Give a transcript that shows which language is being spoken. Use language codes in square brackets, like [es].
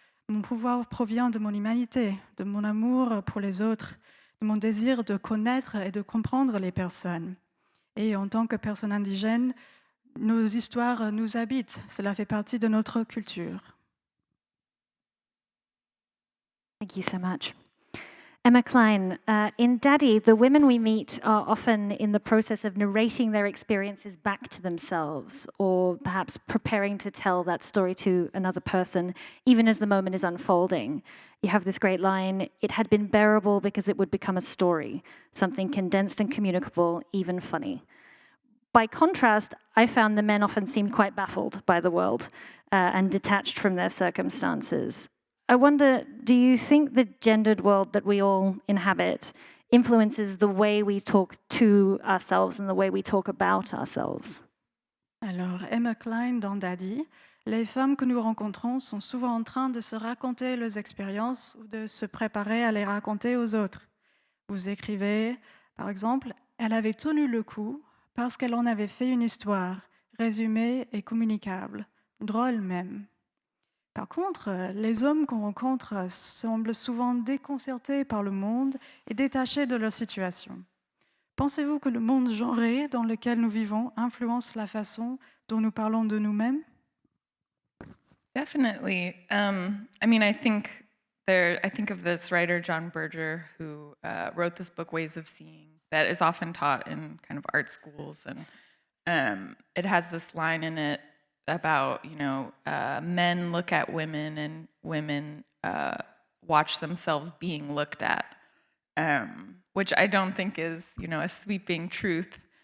[fr] Mon pouvoir provient de mon humanité, de mon amour pour les autres, de mon désir de connaître et de comprendre les personnes. Et en tant que personne indigène, nos histoires nous habitent. Cela fait partie de notre culture. [en] Thank you so much. Emma Cline, in Daddy, the women we meet are often in the process of narrating their experiences back to themselves, or perhaps preparing to tell that story to another person, even as the moment is unfolding. You have this great line, "It had been bearable because it would become a story, something condensed and communicable, even funny." By contrast, I found the men often seemed quite baffled by the world and detached from their circumstances. I wonder, do you think the gendered world that we all inhabit influences the way we talk to ourselves and the way we talk about ourselves? [fr] Alors, Emma Cline dans Daddy, les femmes que nous rencontrons sont souvent en train de se raconter leurs expériences ou de se préparer à les raconter aux autres. Vous écrivez, par exemple, « Elle avait tenu le coup parce qu'elle en avait fait une histoire, résumée et communicable, drôle même. » Par contre, les hommes qu'on rencontre semblent souvent déconcertés par le monde et détachés de leur situation. Pensez-vous que le monde genré dans lequel nous vivons influence la façon dont nous parlons de nous-mêmes? [en] Definitely. I mean, I think I think of this writer, John Berger, who wrote this book, Ways of Seeing, that is often taught in kind of art schools. And it has this line in it about, men look at women and women watch themselves being looked at, which I don't think is, a sweeping truth,